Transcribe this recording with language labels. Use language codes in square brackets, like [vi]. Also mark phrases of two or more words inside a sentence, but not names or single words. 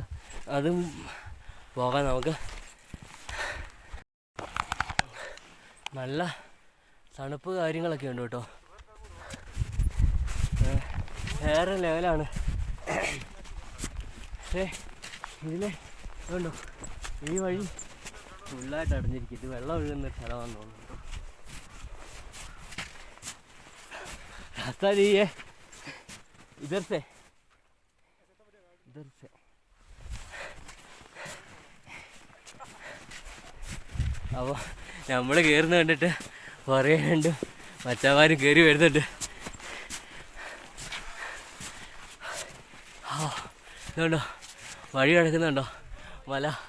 [ml] അതും പോകാൻ നമുക്ക് നല്ല തണുപ്പ് കാര്യങ്ങളൊക്കെ ഉണ്ട് കേട്ടോ. വേറെ ലെവലാണ്. പക്ഷേ ഇതിലെ കണ്ടോ, ഈ വഴി ഫുള്ളായിട്ട് അടഞ്ഞിരിക്കും. ഇത് വെള്ളം ഒഴുകുന്ന സ്ഥലമാണെന്ന് തോന്നുന്നു. [hi] रास्ता नहीं है, इधर से [ml] അപ്പോൾ നമ്മൾ കയറുന്ന കണ്ടിട്ട് കുറേ ഉണ്ട് മച്ചന്മാരും കയറി വരുന്നുണ്ട്. ഇതുണ്ടോ വഴി കിടക്കുന്നുണ്ടോ മല.